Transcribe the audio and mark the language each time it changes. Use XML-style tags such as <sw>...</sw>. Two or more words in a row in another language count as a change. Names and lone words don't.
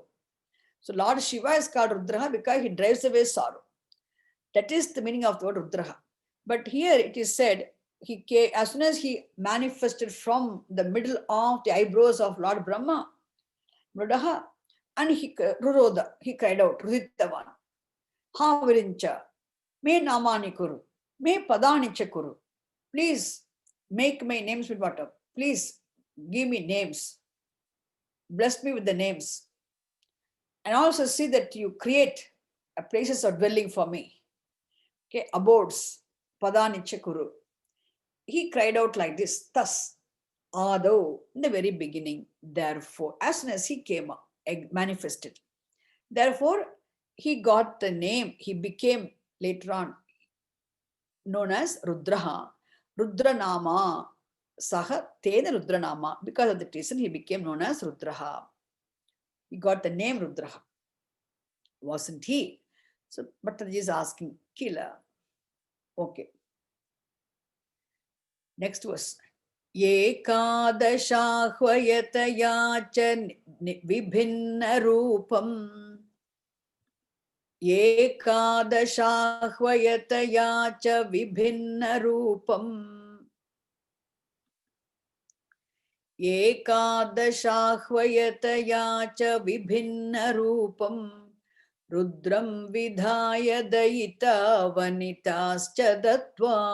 <en>So Lord Shiva is called Rudraha because he drives away sorrow. That is the meaning of the word Rudraha. But here it is said, he came, as soon as he manifested from the middle of the eyebrows of Lord Brahma, Mrudaha, and he cried out,</en> <sa>रुदितवान् ह विरिञ्च मे नामानि कुरु मे पदानि च कुरु.</sa> <en>Please make my names with water. Please give me names. Bless me with the names. And also see that you create a places of dwelling for me. Okay, abodes,</en> <sa>पदानि च कुरु.</sa> <en>He cried out like this, thus, Ado, in the very beginning, therefore, as soon as he came up, manifested. Therefore, he got the name, he became later on known as Rudraha.</en> <sa>रुद्रनामा स ह तेन रुद्रनामा.</sa> <en>Because of that reason, he became known as Rudraha. He got the name Rudraha. Wasn't he? So Bhattaji is asking, Kila. Okay. Next verse.</en> <sa>एकादशाह्वयतया च विभिन्नरूपम् एकादशाह्वयतया च विभिन्नरूपम् एकादशाह्वयतया च विभिन्नरूपम् रुद्रं विधाय दयिता वनिताश्च दत्त्वा</sa>